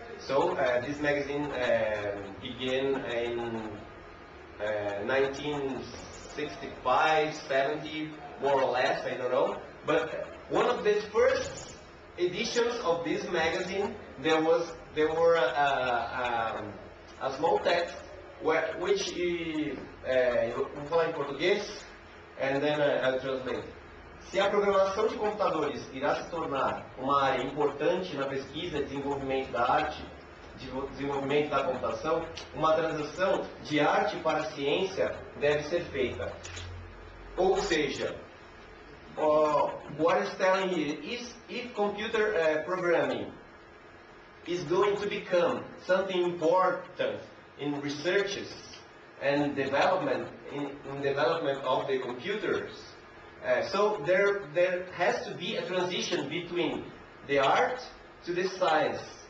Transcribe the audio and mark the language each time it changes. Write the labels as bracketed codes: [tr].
[en] So this magazine began in 1965, 70, more or less, I don't know. But one of the first editions of this magazine, there were a small text which [pt] vou falar em português, [en] and then I'll translate. [pt] Se a programação de computadores irá se tornar uma área importante na pesquisa e desenvolvimento da arte, desenvolvimento da computação, uma transição de arte para a ciência deve ser feita. Ou seja, [en] what is telling here is if computer programming is going to become something important in researches and development in development of the computers, so there has to be a transition between the art to the science.